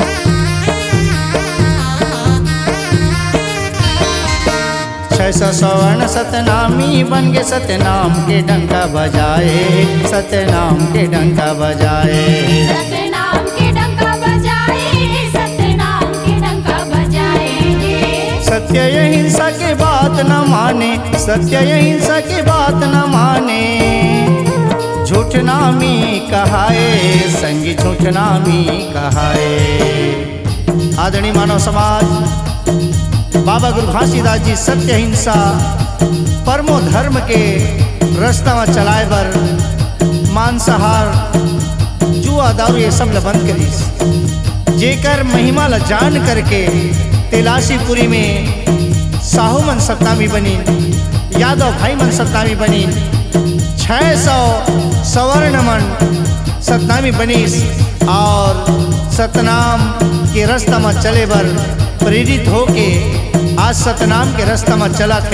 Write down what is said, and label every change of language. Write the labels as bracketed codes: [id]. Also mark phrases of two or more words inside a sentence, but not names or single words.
[hne] 600 स्वर्ण सतनामी बन के सतनाम के डंका बजाए, सतनाम के डंका बजाए। सतनाम के डंका बजाए हैं, सतनाम के डंका बजाए हैं। सत्य अहिंसा के बात न माने, सत्य अहिंसा के बात न माने। झूठ नामी कहाए, संगी झूठ नामी कहाए। आदरणीय मानव समाज, बाबा गुरु घासीदास जी [sa] सत्य अहिंसा परमो धर्म [hne] के रास्ता में चलाए बर मांसाहार, जुआ, दारू ये सब ल बंद करिस। जेकर महिमा ल जान करके तेलासीपुरी में साहू मन सतनामी बनी, यादव भाई मन सतनामी बनी, 600 सवर्ण मन सतनामी बनीस और सतनाम के रास्ता में चले बर प्रेरित होके आज सतनाम के रास्ता में चला थे।